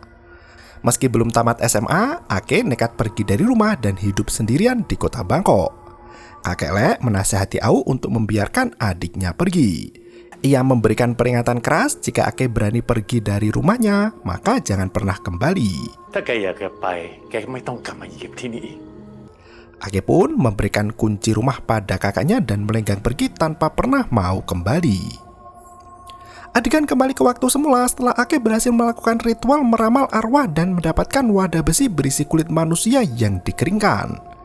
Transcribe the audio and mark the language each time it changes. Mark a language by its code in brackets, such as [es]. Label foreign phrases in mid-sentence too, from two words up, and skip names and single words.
[id] Meski belum tamat SMA, Ake nekat pergi dari rumah dan hidup sendirian di kota Bangkok. Kakek Le menasihati Au untuk membiarkan adiknya pergi. Ia memberikan peringatan keras jika Ake berani pergi dari rumahnya, maka jangan pernah kembali. [th] ถ้าแกอยากจะไปแกไม่ต้องกลับมาเหยียบที่นี่อีก [id] Ake pun memberikan kunci rumah pada kakaknya dan melenggang pergi tanpa pernah mau kembali. Adegan kembali ke waktu semula setelah Ake berhasil melakukan ritual meramal arwah dan mendapatkan wadah besi berisi kulit manusia yang dikeringkan.